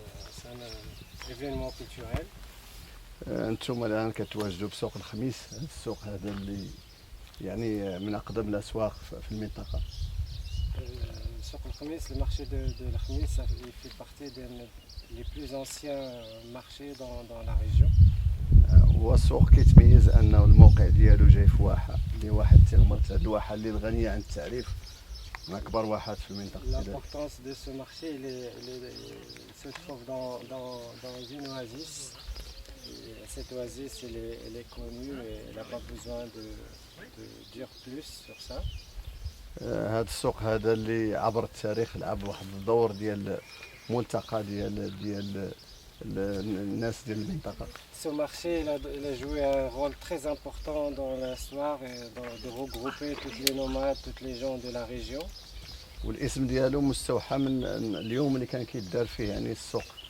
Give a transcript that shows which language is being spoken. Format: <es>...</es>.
<fr>C'est un événement culturel.</fr> <ar>انتم الان كتواجدوا بسوق الخميس، هذا السوق هذا اللي يعني من اقدم الاسواق في المنطقه.</ar> <fr>Souk el-Khamis, le marché de l'Khamis, il fait partie des plus anciens marchés dans la région.</fr> <ar>هو السوق كيتميز انه الموقع ديالو جاي في واحه اللي واحد تيغمرت، هذه الواحه اللي غنيه عن التعريف، من اكبر واحات في المنطقه.</ar> <fr>L'importance de ce marché, il se trouve dans une oasis. Et cette oasis, elle est connue et elle n'a pas besoin de dire plus sur ça.</fr> <ar>هذا السوق هذا اللي عبر التاريخ لعب واحد الدور ديال ملتقى ديال الناس ديال المنطقه.</ar> <fr>Ce marché, il a joué un rôle très important dans l'histoire et de regrouper tous les nomades, tous les gens de la région.</fr> <ar>والاسم ديالو مستوحى من اليوم اللي كان كيدار فيه يعني السوق.</ar>